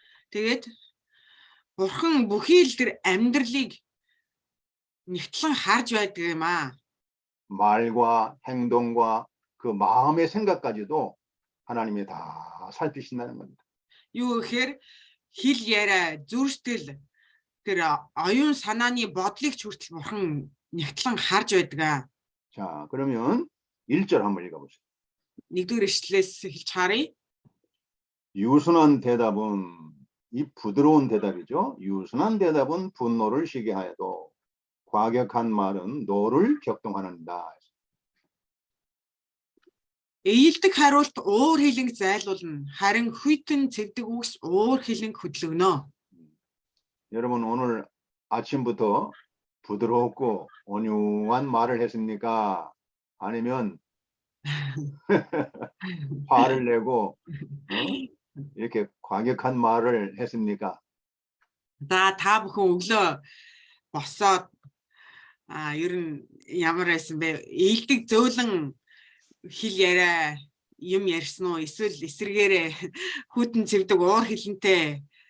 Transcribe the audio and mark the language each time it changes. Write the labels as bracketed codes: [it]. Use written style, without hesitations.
[mn] Тэгээд бурхан бүхий л тэр амьдралыг нэгтлэн харж байдаг юм аа. [ko] 말과 행동과 그 마음의 생각까지도 하나님이 다 살피신다는 겁니다. [mn] Юу гэхээр хэл яриа зүрстэл тэр оюун санааны бодлыг ч хүртэл бурхан нэгтлэн харж байдаг аа. [ko] 자, 그러면 1절 한번 읽어보세요. [mn] 1-р эшлэлээс эхэлж харъя. [ko] 유순한 대답은 이 부드러운 대답이죠. 유순한 대답은 분노를 쉬게 하여도 과격한 말은 노를 격동하는다. [mn] Ээлдэг хариулт уур хилэнг зайлуулна. Харин хүйтэн цэвдэг үгс уур хилэнг хөдлөгнө. [ko] 여러분 오늘 아침부터 부드럽고 온유한 말을 했습니까? 아니면 화를 내고 이렇게 과격한 말을 했습니까? [mn] За та бүхэн өглөө босоод ер нь ямар байсан бэ? Ээлдэг зөөлөн хэл яриа юм ярьсан уу? Эсвэл эсэргээрээ хүйтэн цэвдэг уур хилэнтэй